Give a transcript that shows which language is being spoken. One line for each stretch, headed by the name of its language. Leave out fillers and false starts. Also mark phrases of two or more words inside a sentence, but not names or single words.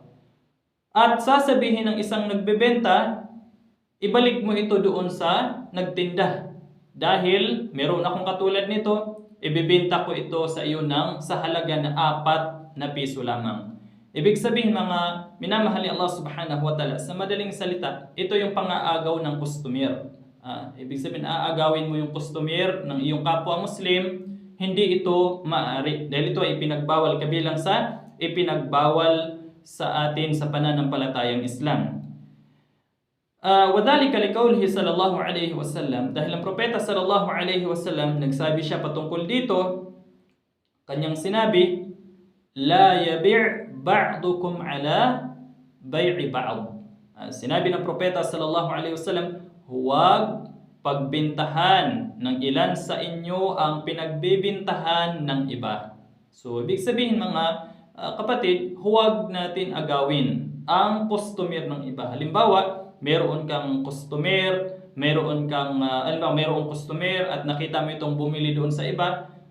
Filipino: At sasabihin ng isang nagbebenta, ibalik mo ito doon sa nagtinda. Dahil meron akong katulad nito, ibebenta ko ito sa iyo sa halaga na 4 na piso lamang. Ibig sabihin mga minamahal ni Allah
Arabic: سبحانه وتعالى,
Filipino: sa madaling salita, ito yung pang-aagaw ng customer. Ibig sabihin, aagawin mo yung customer ng iyong kapwa Muslim, hindi ito maaari. Dahil ito ay ipinagbawal kabilang sa ipinagbawal sa atin sa pananampalatayang Islam.
Arabic: وذلك لقوله صلى الله عليه وسلم,
Filipino: dahil ang propeta
Arabic: صلى الله عليه وسلم
Filipino: nagsabi siya patungkol dito, kanyang sinabi,
Arabic: لا يبع بعضكم على بيع بعض.
Filipino: Sinabi ng propeta
Arabic: صلى الله عليه وسلم,
Filipino: huwag pagbintahan ng ilan sa inyo ang pinagbibintahan ng iba. So ibig sabihin mga kapatid, huwag natin agawin ang customer ng iba. Halimbawa, meron kang customer, meron customer at nakita mo itong bumili doon sa iba.